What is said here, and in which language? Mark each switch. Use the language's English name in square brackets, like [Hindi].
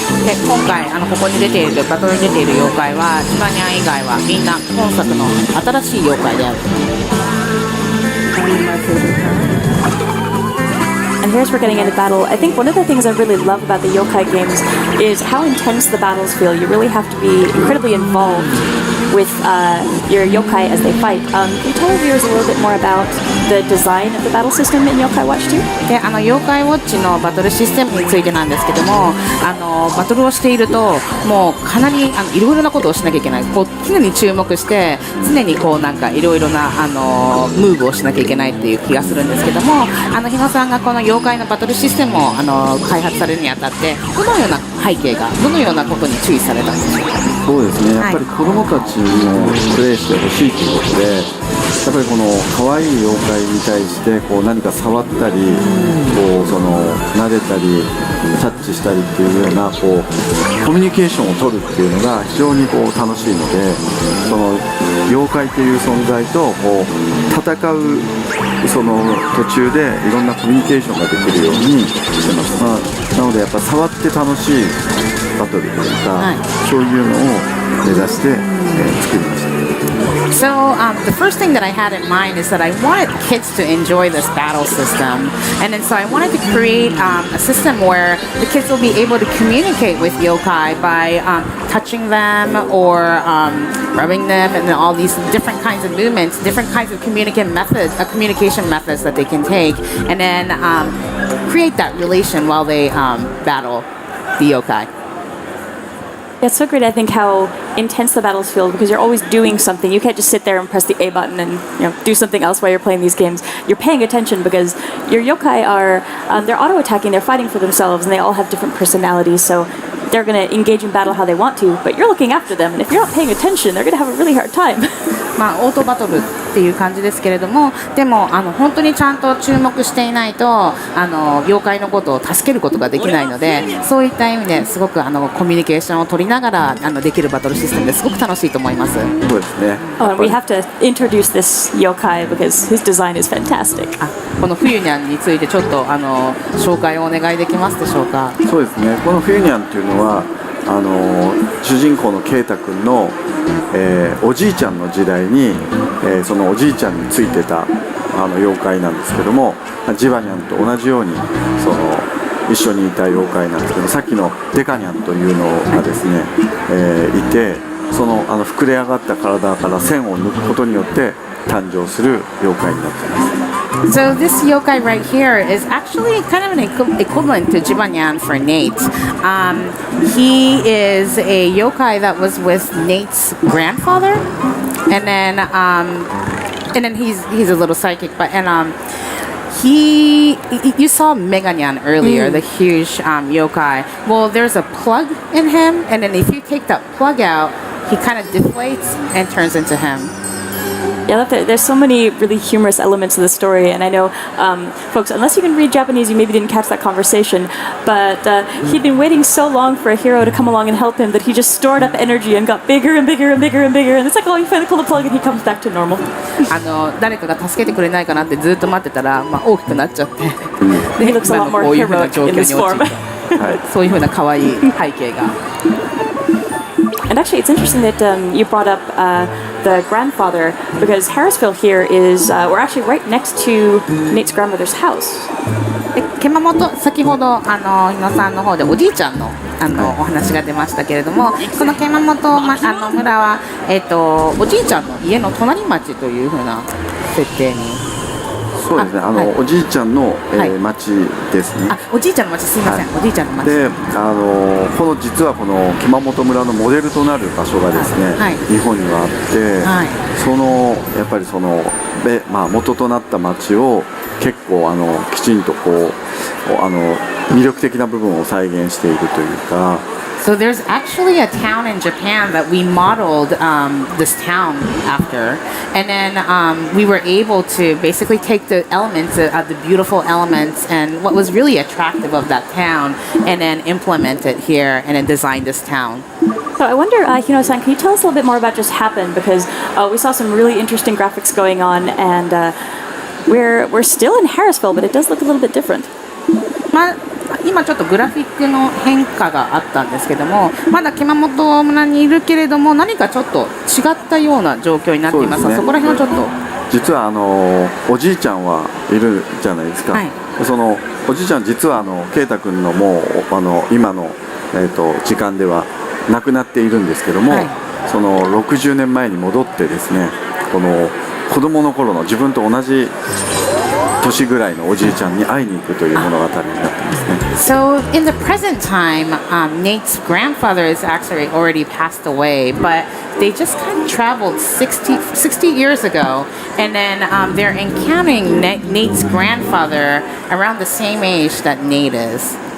[Japanese] で今回ここに出ているバトルに出ている妖怪はジバニャン以外はみんな本作の新しい妖怪である。 [English] and here's we're getting into battle. I think one of the things I really love about the yokai games is how intense the battles feel. You really have to be incredibly involved with your yokai as they fight. Can you tell our viewers a little bit more about the design of the battle system in Yokai Watch 2? [Japanese] で妖怪ウォッチのバトルシステムについてなんですけども、バトルをしているともうかなりいろいろなことをしなきゃいけない。こう常に注目して常にこうなんかいろいろなムーブをしなきゃいけないっていう気がするんですけども、日野さんがこの妖怪のバトルシステムを開発されるにあたってどのような背景がどのようなことに注意されたんでしょうか。そうですね、やっぱり子どもたちにもプレイしてほしいということで、やっぱりこの可愛い妖怪に対してこう何か触ったり、こう撫でたりタッチしたりっていうようなこうコミュニケーションを取るっていうのが非常にこう楽しいので、その妖怪という存在とこう戦うその途中でいろんなコミュニケーションができるようにしてます。なのでやっぱ触って楽しいバトルというか、そういうのを目指して、作りました。 [English] So the first thing that I had in mind is that I wanted kids to enjoy this battle system, and then so I wanted to create a system where the kids will be able to communicate with yokai by touching them or rubbing them, and then all these different kinds of movements, different kinds of communication methods that they can take, and then create that relation while they battle the yokai. Yeah, it's so great, I think, how intense the battles feel because you're always doing something. You can't just sit there and press the A button and do something else while you're playing these games. You're paying attention because your yokai are they're auto-attacking, they're fighting for themselves, and they all have different personalities. So they're going to engage in battle how they want to, but you're looking after them, and if you're not paying attention, they're going to have a really hard time. [Japanese] オートバトルっていう感じですけれども、でも本当にちゃんと注目していないと妖怪のことを助けることができないので、そういった意味ですごくコミュニケーションを取りながらできるバトルシステムですごく楽しいと思います。そうですね。 [English] Oh, and we have to introduce this yokai because his design is fantastic. [Japanese] この冬にゃんについてちょっと紹介をお願いできますでしょうか。そうですね。この冬にゃんっていうのは主人公のケイタ君の、おじいちゃんの時代に、そのおじいちゃんについてた妖怪なんですけども、ジバニャンと同じように一緒にいた妖怪なんですけど、さっきのデカニャンというのがですね、いて、その膨れ上がった体から線を抜くことによって誕生する妖怪になっています。 [English] So this yokai right here is actually kind of an equivalent to Jibanyan for Nate. He is a yokai that was with Nate's grandfather, and then he's a little psychic, but you saw Meganyan earlier, the huge yokai. Well, there's a plug in him, and then if you take that plug out, he kind of deflates and turns into him. Yeah, I love that. There's so many really humorous elements of the story, and I know, folks, unless you can read Japanese, you maybe didn't catch that conversation, but he'd been waiting so long for a hero to come along and help him that he just stored up energy and got bigger and bigger and bigger and bigger, and it's like, oh, you finally pull the plug and he comes back to normal. [Japanese] 誰かが助けてくれないかなってずっと待ってたら、大きくなっちゃって、 [English] He looks a lot more [Japanese] こういう風な [English] heroic [Japanese] 状況 [English] in [Japanese] に [English] this [Japanese] 陥 [English] form. [Japanese] ったそういう風な可愛い背景が。 [English] And actually, it's interesting that you brought up the grandfather, because Harrisville here is, we're actually right next to Nate's grandmother's house. [Japanese] 熊本、先ほど日野さんの方でおじいちゃんのお話が出ましたけれども、この熊本、村は、おじいちゃんの家の隣町というふうな設定に。そうですね、はいおじいちゃんの、はい町ですね。おじいちゃんの町、すいません、おじいちゃんの町。で、実はこの熊本村のモデルとなる場所がですね、はい日本にはあって、はいやっぱり元となった町を結構きちんと魅力的な部分を再現しているというか。 [English] So there's actually a town in Japan that we modeled this town after, and then we were able to basically take the elements of the beautiful elements and what was really attractive of that town, and then implement it here and then design this town. So I wonder, Hino-san, can you tell us a little bit more about just happened? Because we saw some really interesting graphics going on, and we're still in Harrisville, but it does look a little bit different. [Japanese] 今ちょっとグラフィックの変化があったんですけども、まだ熊本村にいるけれども何かちょっと違ったような状況になっています。そうですね。そこら辺をちょっと。実はおじいちゃんはいるじゃないですか、はい、そのおじいちゃん実は圭太君のもう今の、時間では亡くなっているんですけども、はい、その60年前に戻ってですね、この子供の頃の自分と同じ年ぐらいのおじいちゃんに会いに行くという物語になってますね。 [English] So in the present time, Nate's grandfather is actually already passed away, but they just kind of traveled 60 years ago, and then they're encountering Nate's grandfather around the same age that Nate is.